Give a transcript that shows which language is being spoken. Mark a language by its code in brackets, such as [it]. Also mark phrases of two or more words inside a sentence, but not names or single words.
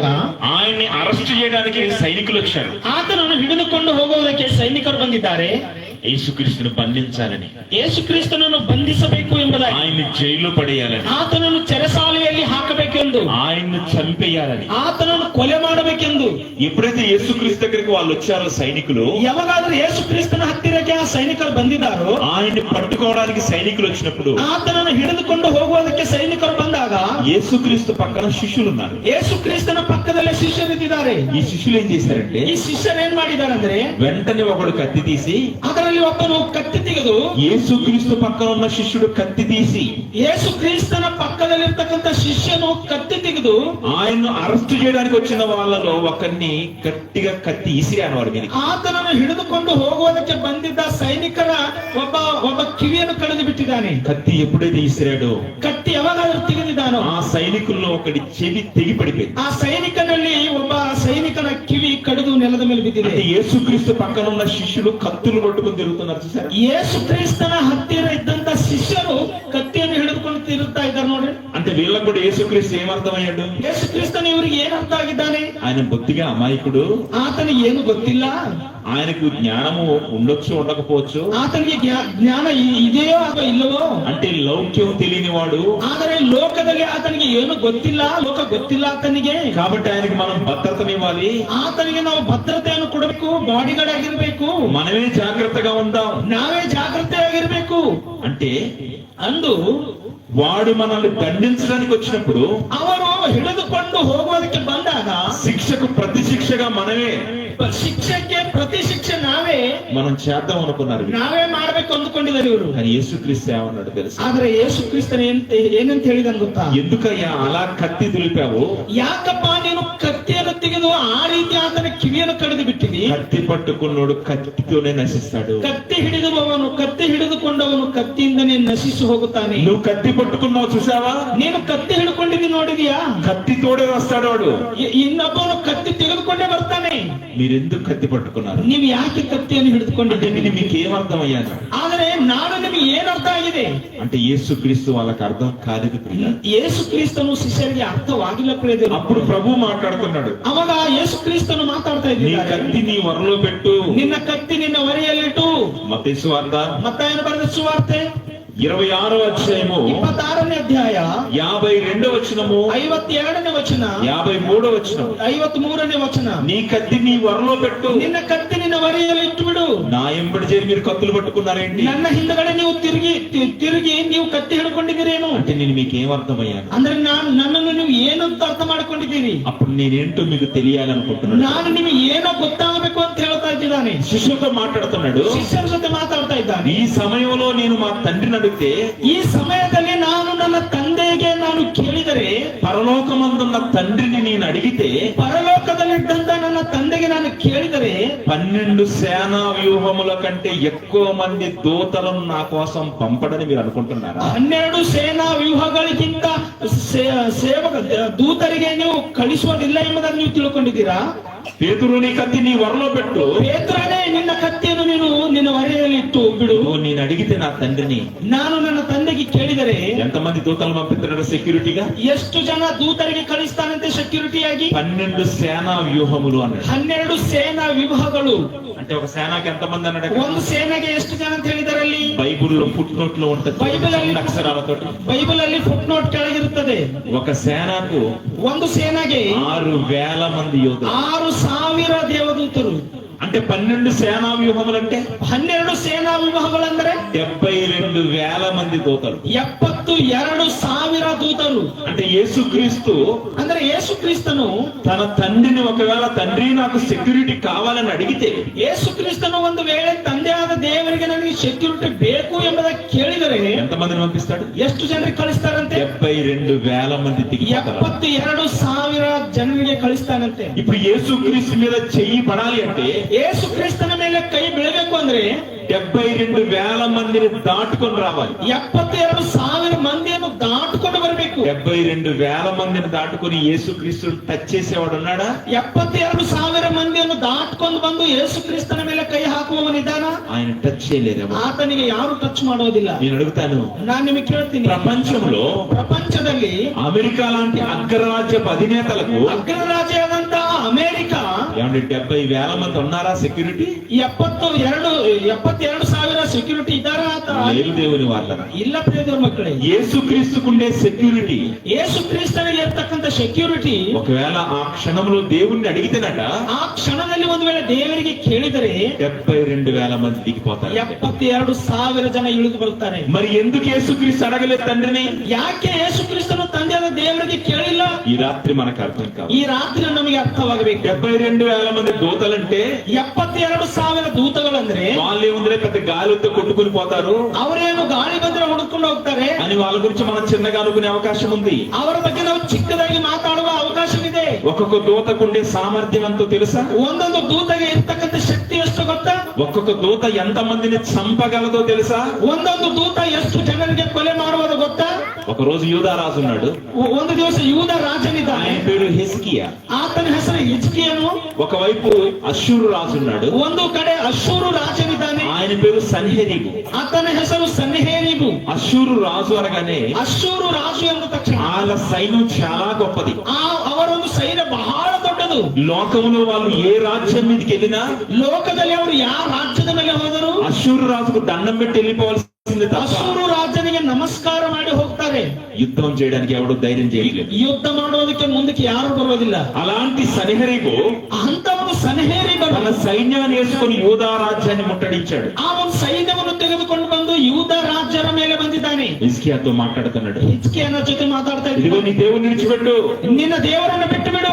[te] ఆయన్ని అరెస్ట్ చేయడానికి సైనికులు వచ్చారు. [kn] ಆತನನ್ನು ಹಿಡಿದುಕೊಂಡು ಹೋಗುವುದಕ್ಕೆ ಸೈನಿಕರು ಬಂದಿದ್ದಾರೆ. [te] యేసుక్రీస్తును బంధించాలని, [kn] ಯೇಸು ಕ್ರಿಸ್ತನನ್ನು ಬಂಧಿಸಬೇಕು ಎಂಬುದಾಗಿ, [te] ఆయన్ని జైలు పడేయాలని, [kn] ಆತನನ್ನು చెరసాಲೆಯಲ್ಲಿ ಹಾಕಬೇಕೆಂದು, [te] ఆయన్ని చంపేయాలని, [kn] ಆತನನ್ನು ಕೊಲೆ ಮಾಡಬೇಕೆಂದು. [te] ఎప్పుడైతే యేసుక్రీస్తు దగ్గరికి వాళ్ళు వచ్చారో సైనికులు, [kn] ಯಾವಾಗಾದ್ರೂ ಯೇಸು ಕ್ರಿಸ್ತನ ಹತ್ತಿರಕ್ಕೆ ಆ ಸೈನಿಕರು ಬಂದಿದ್ದಾರೋ, [te] ఆయన్ని పట్టుకోవడానికి సైనికులు వచ్చినప్పుడు, [kn] ಆತನನ್ನು ಹಿಡಿದುಕೊಂಡು ಹೋಗುವುದಕ್ಕೆ ಸೈನಿಕರು ಬಂದಾಗ [te] యేసుక్రీస్తు పక్కన శిష్యులు ఉన్నారు. [kn] ಯೇಸು ಕ್ರಿಸ್ತನ ಪಕ್ಕದಲ್ಲೇ ಶಿಷ್ಯರಿದ್ದಾರೆ. [te] ఈ శిష్యులు ఏం చేశారంటే, [kn] ಈ ಶಿಷ್ಯರು ಏನ್ ಮಾಡಿದ್ದಾರೆ ಅಂದ್ರೆ, [te] వెంటనే ఒకడు కత్తి తీసి [kn] ಅದರಲ್ಲಿ ಅವರಲ್ಲಿ ಒಬ್ಬನು ಕತ್ತಿ ತೆಗೆದು [te] యేసుక్రీస్తు పక్కన ఉన్న శిష్యుడు కత్తి తీసి [kn] ಯೇಸು ಕ್ರಿಸ್ತನ ಪಕ್ಕದಲ್ಲಿರ್ತಕ್ಕಂಥ ಶಿಷ್ಯನು ಕತ್ತಿ ತೆಗೆದು [te] ఆయన్ను అరెస్ట్ చేయడానికి వచ్చిన వాళ్ళలో ఒకరిని గట్టిగా కత్తి ఇసిరాను వాడి మీద. [kn] ಆತನನ್ನು ಹಿಡಿದುಕೊಂಡು ಹೋಗುವುದಕ್ಕೆ ಬಂದಿದ್ದ ಸೈನಿಕರ ಒಬ್ಬ ಕಿವಿಯನ್ನು ಕಳೆದು ಬಿಟ್ಟಿದ್ದಾನೆ. [te] కత్తి ఎప్పుడైతే ఇసిరాడో [kn] ಕತ್ತಿ ಯಾವಾಗಾದ್ರೂ ತೆಗೆದಿದ್ದಾನೋ [te] ఆ సైనికుల్లో ఒకటి చెవి తెగి పడిపోయింది. [kn] ಆ ಸೈನಿಕನಲ್ಲಿ ಒಬ್ಬ ಸೈನಿಕನ ಕಿವಿ ಕಡಿದು ನೆಲದ ಮೇಲೆ ಬಿದ್ದಿದೆ. [te] అంటే యేసుక్రీస్తు పక్కన ఉన్న శిష్యులు కత్తులు పట్టుకుని తిరుగుతున్నారు చూసారా? [kn] ಯೇಸು ಕ್ರಿಸ್ತನ ಹತ್ತಿರ ಇದ್ದಂತ ಶಿಷ್ಯರು ಕತ್ತಿಯನ್ನು ಹಿಡಿದುಕೊಂಡು ತಿರುಗ್ತಾ ಇದ್ದಾರೆ ನೋಡ್ರಿ. [te] అంటే వీళ్ళకు కూడా యేసుక్రీస్తు ఏమర్థమయ్యాడు? [kn] ಯೇಸು ಕ್ರಿಸ್ತನ ಇವರಿಗೆ ಏನ್ ಅರ್ಥ ಆಗಿದ್ದಾನೆ? [te] ఆయన బొత్తిగా అమాయకుడు, [kn] ಆತನಿಗೆ ಏನು ಗೊತ್ತಿಲ್ಲ, [te] ఆయనకు జ్ఞానము ఉండొచ్చు ఉండకపోవచ్చు, [kn] ಆತನಿಗೆ ಜ್ಞಾನ ಇದೆಯೋ ಅಥವಾ ಇಲ್ಲವೋ, [te] అంటే లౌక్యం తెలియని వాడు, [kn] ಆದರೆ ಲೋಕದಲ್ಲಿ ಆತನಿಗೆ ಏನು ಗೊತ್ತಿಲ್ಲ, ಲೋಕ ಗೊತ್ತಿಲ್ಲ ಆತನಿಗೆ. [te] కాబట్టి ఆయనకి మనం భద్రతనివ్వాలి, [kn] ಆತನಿಗೆ ನಾವು ಭದ್ರತೆಯನ್ನು ಕೊಡಬೇಕು, ಬಾಡಿಗಾರ್ಡ್ ಆಗಿರ್ಬೇಕು, [te] మనమే జాగ్రత్తగా ఉందాం, [kn] ನಾವೇ ಜಾಗೃತೆಯಾಗಿರ್ಬೇಕು [te] అంటే [kn] ಅಂದು [te] వాడు మనల్ని దండించడానికి వచ్చినప్పుడు [kn] ಅವರು ಹಿಡಿದುಕೊಂಡು ಹೋಗುವುದಕ್ಕೆ ಬಂದಾಗ [te] శిక్షకు ప్రతి శిక్షగా మనమే [kn] ಶಿಕ್ಷಕ್ಕೆ ಪ್ರತಿ ಶಿಕ್ಷೆ ನಾವೇ [te] మనం చేద్దాం అనుకున్నారు. [kn] ನಾವೇ ಮಾಡ್ಬೇಕು ಅಂದುಕೊಂಡಿದ್ದಾರೆ ಇವರು. [te] కానీ యేసుక్రీస్తు ఏమన్నాడు తెలుసా? [kn] ಆದ್ರೆ ಯೇಸು ಕ್ರಿಸ್ತನ ಏನಂತ ಹೇಳಿದನು ಗೊತ್ತಾ? [te] ఎందుకయ్యా అలా కత్తి దులిపావు? [kn] ಯಾಕಪ್ಪ ನೀನು ಕತ್ತಿಯನ್ನು ತೆಗೆದು ಆ ರೀತಿ ಆತನ ಕಿವಿಯನ್ನು ಕಡಿದು ಬಿಟ್ಟಿದಿ? [te] కత్తి పట్టుకున్నోడు కత్తితోనే నశిస్తాడు. [kn] ಕತ್ತಿ ಹಿಡಿದುವವನು, ಕತ್ತಿ ಹಿಡಿದುಕೊಂಡವನು ಕತ್ತಿಯಿಂದನೇ ನಶಿಸಿ ಹೋಗುತ್ತಾನೆ. [te] నువ్వు కత్తి పట్టుకున్నావు చూసావా? [kn] ನೀನು ಕತ್ತಿ ಹಿಡ್ಕೊಂಡಿದ್ದೀನಿ ನೋಡಿದ್ಯಾ? [te] కత్తితోడే వస్తాడు వాడు. [kn] ಇನ್ನೊಬ್ಬನು ಕತ್ತಿ ತೆಗೆದುಕೊಂಡೇ ಬರ್ತಾನೆ. [te] మీరెందుకు కత్తి పట్టుకున్నారు? [kn] ನೀವು ಯಾಕೆ ಕತ್ತಿಯನ್ನು ಹಿಡಿದುಕೊಂಡಿದ್ದೀನಿ? [te] అంటే మీకు ఏమర్థమయ్యాను? [kn] ಆದರೆ ನಾನು ನಿಮಗೆ ಏನ್ ಅರ್ಥ ಆಗಿದೆ [te] అంటే యేసుక్రీస్తు వాళ్ళకి అర్థం కాలేదు ప్రియ. [kn] ಯೇಸು ಕ್ರಿಸ್ತನು ಶಿಷ್ಯರಿಗೆ ಅರ್ಥವಾಗಿಲ್ಲ ಪ್ರಿಯರೇ. [te] అప్పుడు ప్రభు మాట్లాడుతున్నాడు, [kn] ಅವಾಗ ಯೇಸು ಕ್ರಿಸ್ತನು ಮಾತಾಡ್ತಾ [te] నీ [kn] ಇದ್ದಾರೆ, [te] కత్తి నీ వరలో పెట్టు. [kn] ನಿನ್ನ ಕತ್ತಿ ನಿನ್ನ ಹೊರೆಯಲ್ಲಿಟ್ಟು. [te] మత్తయి సువార్త [kn] ಮತ್ತಾಯನ ಬರೆದ ಸುವಾರ್ತೆ [te] 26వ అధ్యాయము [kn] 26ನೇ ಅಧ್ಯಾಯ [te] 52వ వచనము [kn] 52ನೇ ವಚನ [te] 53వ వచనం, [kn] 53ನೇ ವಚನ. [te] నీ కత్తి నీ వరలో పెట్టు. [kn] ನಿನ್ನ ಕತ್ತಿ ನಿನ್ನ ಹೊರೆಯಲ್ಲಿ ಇಟ್ಟುಬಿಡು. [te] నా ఎంబడి చేరి మీరు కత్తులు పట్టుకున్నారేంటి? [kn] ನನ್ನ ಹಿಂದಗಡೆ ನೀವು ತಿರುಗಿ ನೀವು ಕತ್ತಿ ಹಿಡ್ಕೊಂಡಿದ್ದೀರೇನು? [te] అంటే నేను మీకు ఏమర్థమయ్యాను? [kn] ಅಂದ್ರೆ ನನ್ನನ್ನು ನೀವು ಏನಂತ ಅರ್ಥ ಮಾಡ್ಕೊಂಡಿದ್ದೀರಿ? [te] అప్పుడు నేనేంటో మీకు తెలియాలనుకుంటున్నాను. [kn] ನಾನು ನಿಮಗೆ ಏನೋ ಗೊತ್ತಾಗಬೇಕು ಅಂತ ಹೇಳ್ತಾ ಇದ್ದಾನೆ. [te] శిష్యులతో మాట్లాడుతున్నాడు, [kn] ಶಿಷ್ಯರ ಜೊತೆ ಮಾತಾಡ್ತಾ ಇದ್ದಾನೆ. [te] ఈ సమయంలో నేను మా తండ్రిని అడిగితే, [kn] ಈ ಸಮಯದಲ್ಲಿ ನಾನು ನನ್ನ ತಂದೆಗೆ ನಾನು ಕೇಳಿದರೆ, [te] పరలోకమందున్న తండ్రిని నేను అడిగితే, [kn] ಪರಲೋಕದಲ್ಲಿದ್ದಂತ ನನ್ನ ತಂದೆಗೆ ನಾನು ಕೇಳಿದರೆ [te] 12 సేనా వ్యూహముల కంటే ఎక్కువ మంది దూతలను నా కోసం పంపడని మీరు అనుకుంటున్నారా? [kn] 12 ಸೇನಾ ವ್ಯೂಹಗಳಿಗಿಂತ ಸೇವಕ ದೂತರಿಗೆ ನೀವು ಕಳಿಸುವುದಿಲ್ಲ ಎಂಬುದನ್ನು ನೀವು ತಿಳ್ಕೊಂಡಿದ್ದೀರಾ? [te] పేతురు, నీ కత్తి నీ వరలో పెట్టు. [kn] ಪೇತ್ರನೇ, ನಿನ್ನ ಕತ್ತಿಯನ್ನು ನೀನು ನಿನ್ನ ಹೊರೆಯಲ್ಲಿ ಇಟ್ಟು ಬಿಡು. [te] నేను అడిగితే నా తండ్రిని [kn] ನಾನು ನನ್ನ ತಂದೆಗೆ ಕೇಳಿದರೆ [te] ఎంతమంది దూతలు పంపిస్తున్నాడు సెక్యూరిటీగా? [kn] ಎಷ್ಟು ಜನ ದೂತರಿಗೆ ಕಳಿಸ್ತಾನಂತೆ ಸೆಕ್ಯೂರಿಟಿಯಾಗಿ? [te] 12 సేనా వ్యూహములు అన్నాడు. [kn] 12 ಸೇನಾ ವ್ಯೂಹಗಳು. [te] అంటే ఒక సేనాకి ఎంతమంది అన్నాడు? [kn] ಒಂದು ಸೇನೆಗೆ ಎಷ್ಟು ಜನ ಅಂತ ಹೇಳಿದಾರಲ್ಲಿ? [te] బైబుల్లో ఫుట్ నోట్ లో ఉంటుంది, బైబిల్ అక్షరాలతో. [kn] ಬೈಬಲ್ ಅಲ್ಲಿ ಫುಟ್ ನೋಟ್ ಕೆಳಗಿರುತ್ತದೆ. [te] ఒక సేనకు [kn] ಒಂದು ಸೇನೆಗೆ [te] 6,000 మంది యోధులు. [kn] 6,000 ದೇವದೂತರು. [te] అంటే 12 సేనా వ్యూహములు అంటే [kn] 12 ಸೇನಾ ವ್ಯೂಹಗಳಂದ್ರೆ [te] 72,000 మంది దూతలు. [kn] 72,000 ದೂತರು. [te] అంటే యేసుక్రీస్తు [kn] ಅಂದ್ರೆ ಯೇಸು ಕ್ರಿಸ್ತನು [te] తన తండ్రిని ఒకవేళ తండ్రి నాకు సెక్యూరిటీ కావాలని అడిగితే, [kn] ಯೇಸು ಕ್ರಿಸ್ತನು ಒಂದು ವೇಳೆ ತಂದೆಯಾದ ದೇವರಿಗೆ ನನಗೆ ಸೆಕ್ಯೂರಿಟಿ ಬೇಕು ಎಂಬುದನ್ನು ಕೇಳಿದರೆ [te] ఎంతమందిని పంపిస్తాడు? [kn] ಎಷ್ಟು ಜನರಿಗೆ ಕಳಿಸ್ತಾರಂತೆ? [te] 72,000 మంది దిగిపోతారు. [kn] 72,000 ಜನರಿಗೆ ಕಳಿಸ್ತಾನಂತೆ. [te] ఇప్పుడు యేసుక్రీస్తు మీద చెయ్యి పడాలి అంటే [kn] ಯೇಸು ಕ್ರಿಸ್ತನ ಮೇಲೆ ಕೈ ಬೀಳಬೇಕು ಅಂದ್ರೆ [te] 72,000 మందిని దాటుకొని రావాలి. [kn] 72,000 ಮಂದಿಯನ್ನು ದಾಟುಕೊಂಡು ಬರಬೇಕು. [te] 72,000 మందిని దాటుకొని యేసుక్రీస్తుని టచ్ చేసేవాడు ఉన్నాడా? [kn] 72,000 ಮಂದಿಯನ್ನು ದಾಟ್ಕೊಂಡು ಬಂದು ಯೇಸು ಕ್ರಿಸ್ತನ ಮೇಲೆ ಕೈ ಹಾಕುವವನಿದ್ದಾನ? [te] ఆయన టచ్ చేయలేదేమో. [kn] ಆತನಿಗೆ ಯಾರು ಟಚ್ ಮಾಡೋದಿಲ್ಲ. [te] నేను అడుగుతాను, [kn] ನಾನು ನಿಮಗೆ ಕೇಳ್ತೀನಿ, ಪ್ರಪಂಚದಲ್ಲಿ [te] అమెరికా లాంటి అగ్రరాజ్యపు అధినేతలకు [kn] ಅಗ್ರರಾಜ್ಯವಾದಂತ ಅಮೆರಿಕಾ [te] 70,000 మంది ఉన్నారా సెక్యూరిటీ? [kn] 72,000 ಸೆಕ್ಯೂರಿಟಿ ಇದ್ದಾರಾ? [te] లేదు దేవుని వాళ్ళ. [kn] ಇಲ್ಲ ಪ್ರಿಯ ಮಕ್ಕಳೇ, [te] యేసుక్రీస్తుకుండే సెక్యూరిటీ, [kn] ಯೇಸು ಕ್ರಿಸ್ತನಿಗೆ ಇರ್ತಕ್ಕಂಥ ಸೆಕ್ಯೂರಿಟಿ [te] ఒకవేళ ఆ క్షణంలో దేవుణ్ణి అడిగితేనట [kn] ಆ ಕ್ಷಣದಲ್ಲಿ ಒಂದು ವೇಳೆ ದೇವರಿಗೆ ಕೇಳಿದರೆ [te] 72,000 మంది దిగిపోతారు. [kn] 72,000 ಜನ ಇಳಿದು ಬರ್ತಾರೆ. [te] మరి ఎందుకు యేసుక్రీస్తు అడగలేదు తండ్రిని? [kn] ಯಾಕೆ ಯೇಸು ಕ್ರಿಸ್ತನು ತಂದೆಯಾದ ದೇವರಿಗೆ ಕೇಳಿಲ್ಲ? [te] ఈ రాత్రి మనకు అర్థం కావాలి. [kn] ಈ ರಾತ್ರಿ ನಮಗೆ ಅರ್ಥವಾಗಬೇಕು. [te] 72,000 వేల మంది దూతలంటే [kn] 72,000 ದೂತಗಳಂದ್ರೆ [te] వాళ్ళు ఏముందిరే పెద్ద గాలి వస్తే కొట్టుకుని పోతారు [kn] ಅವರೇನು ಗಾಳಿ ಬಂದ್ರೆ ಹುಡುಕೊಂಡು ಹೋಗ್ತಾರೆ [te] అని వాళ్ళ గురించి మనం చిన్నగా అనుకునే అవకాశం ఉంది. [kn] ಅವರ ಬಗ್ಗೆ ನಾವು ಚಿಕ್ಕದಾಗಿ ಮಾತಾಡುವ ಅವಕಾಶವಿದೆ. [te] ఒక్కొక్క దూతకుండే సామర్థ్యం ఎంతో తెలుసా? [kn] ಒಂದೊಂದು ದೂತಗೆ ಇರ್ತಕ್ಕಂಥ ಶಕ್ತಿ ಎಷ್ಟು ಗೊತ್ತಾ? [te] ఒక్కొక్క దూత ఎంత మందిని చంపగలదో తెలుసా? [kn] ಒಂದೊಂದು ದೂತ ಎಷ್ಟು ಜನರಿಗೆ ಕೊಲೆ ಮಾಡುವುದು ಗೊತ್ತಾ? [te] ఒక రోజు యూదారాజు ఉన్నాడు. [kn] ಒಂದು ದಿವಸ ಯೂದ ರಾಜನಿದ್ದಾನೆ. [te] ఆయన పేరు ಹಿಜ್ಕಿಯಾ. [kn] ಆತನ ಹೆಸರು ಹಿಜ್ಕೀಯನು. [te] ఒకవైపు అష్షూరు రాజు ఉన్నాడు. [kn] ಒಂದು ಕಡೆ ಅಶ್ಶೂರು ರಾಜನಿದ್ದಾನೆ. [te] ఆయన పేరు సన్హెరీబు. [kn] ಆತನ ಹೆಸರು ಸನ್ಹೇರೀಬು. [te] అష్షూరు రాజు అనగానే [kn] ಅಶ್ಶೂರು ರಾಜು ಎಂದ ತಕ್ಷಣ [te] వాళ్ళ సైన్యం చాలా గొప్పది. [kn] ಅವರೊಂದು ಸೈನ್ಯ ಬಹಳ ದೊಡ್ಡದು. [te] లోకంలో వాళ్ళు ఏ రాజ్యం మీదకి వెళ్ళినా [kn] ಲೋಕದಲ್ಲಿ ಅವರು ಯಾವ ರಾಜ್ಯದ ಮೇಲೆ ಹೋದರು [te] అష్షూరు రాజుకు దండం పెట్టి వెళ్ళిపోవాల్సింది తప్ప [kn] ಅಶ್ಶೂರು ರಾಜನಿಗೆ ನಮಸ್ಕಾರ ಮಾಡಿ ಹೋಗ್ತಾರೆ. [te] యుద్ధం చేయడానికి ఎవడు ధైర్యం చేయలేదు. [kn] ಯುದ್ಧ ಮಾಡೋದಕ್ಕೆ ಮುಂದಕ್ಕೆ ಯಾರು ಬರೋದಿಲ್ಲ. [te] అలాంటి సన్హెరీబు [kn] ಅಂತ ಒಂದು ಸನ್ಹೇರೀಬನು [te] తన సైన్యాన్ని వేసుకుని యూదా రాజ్యాన్ని ముట్టడించాడు. [kn] ಆ ಒಂದು ಸೈನ್ಯವನ್ನು ತೆಗೆದುಕೊಂಡು ಬಂದು ಯೂದ ರಾಜ್ಯರ ಮೇಲೆ ಬಂದಿದ್ದಾನೆ. [te] ಹಿಜ್ಕಿಯಾతో మాట్లాడుతున్నాడు. [kn] ಹಿಜ್ಕೀಯನ ಜೊತೆ ಮಾತಾಡ್ತಾ [te] ఇదిగో [kn] ಇದ್ದಾನೆ. [te] నీ దేవుని విడిచిపెట్టు, [kn] ನಿನ್ನ ದೇವರನ್ನು ಬಿಟ್ಟು ಬಿಡು,